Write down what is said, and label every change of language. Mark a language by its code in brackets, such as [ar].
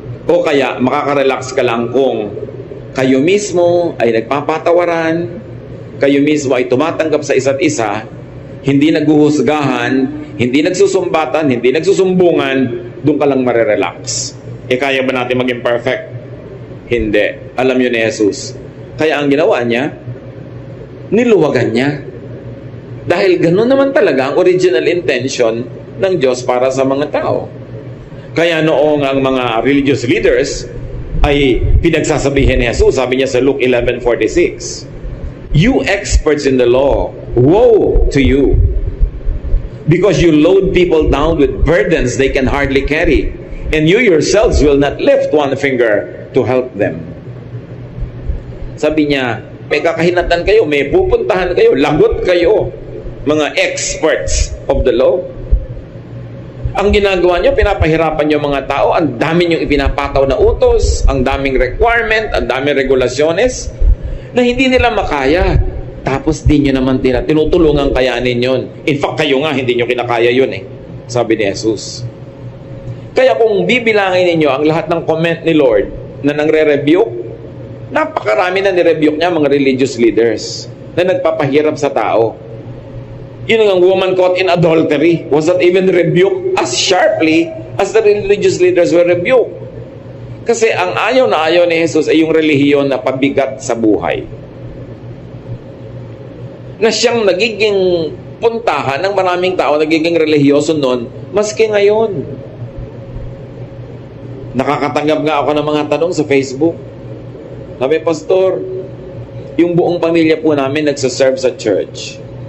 [tl] O kaya makaka-relax ka lang kung kayo mismo ay nagpapatawaran, kayo mismo ay tumatanggap sa isa't isa, hindi naghuhusgahan, hindi nagsusumbatan, hindi nagsusumbungan, doon ka lang marirelax. Kaya ba natin maging perfect? Hindi. Alam yun ni Jesus. Kaya ang ginawa niya, niluwagan niya. Dahil gano'n naman talaga ang original intention ng Diyos para sa mga tao. Kaya noong ang mga religious leaders ay pinagsasabihin ni Jesus, sabi niya sa [en] Luke 11:46, "You experts in the law, woe to you, because you load people down with burdens they can hardly carry, and you yourselves will not lift one finger to help them." [tl] Sabi niya, may kakahinatan kayo, may pupuntahan kayo, lagot kayo, mga experts of the law. Ang ginagawa nyo, pinapahirapan nyo mga tao, ang dami nyong ipinapataw na utos, ang daming requirement, ang daming regulasyones, na hindi nila makaya. Tapos di nyo naman tinutulungan kayanin yun. In fact, kayo nga, hindi nyo kinakaya yun sabi ni Jesus. Kaya kung bibilangin ninyo ang lahat ng comment ni Lord na nangre-rebuke, napakarami na ni-rebuke niya mga religious leaders na nagpapahirap sa tao. Yun ang [en] woman caught in adultery was not even rebuked as sharply as the religious leaders were rebuked. [tl] Kasi ang ayaw na ayaw ni Jesus ay yung relihiyon na pabigat sa buhay. Na siyang nagiging puntahan ng maraming tao, nagiging relihiyoso noon, maski ngayon. Nakakatanggap nga ako ng mga tanong sa Facebook. Sabi, Pastor, yung buong pamilya po namin nagsaserve sa church.